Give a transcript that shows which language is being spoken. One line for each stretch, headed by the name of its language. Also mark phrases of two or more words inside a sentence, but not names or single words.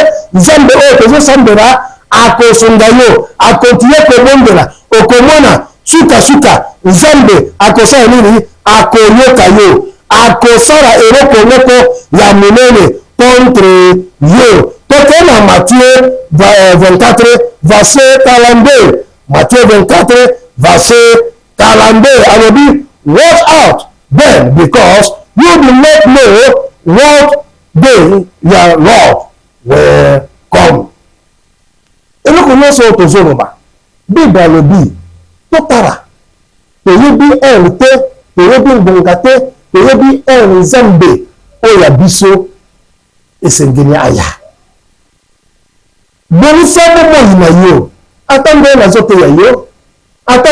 Lingala: Nzambe oyo tozosambela akosunga yo, akontinue kobondela, okomona suka nzambe akosala nini, akoyoka yo, akosala eloko moko ya monene contre yo. Toke na Matthieu 24 verset 42. Matthieu 24 verset 42. Alobi,
English: watch out then, because you do not know what day your Lord will come.
Lingala: Eloko nyonso tozoloba Bible alobi totala toyebi te toyebi ngonga te toyebi nzambe oyo biso esengeli aya bonisa bomoi na yo ata nde nazoteya yo ata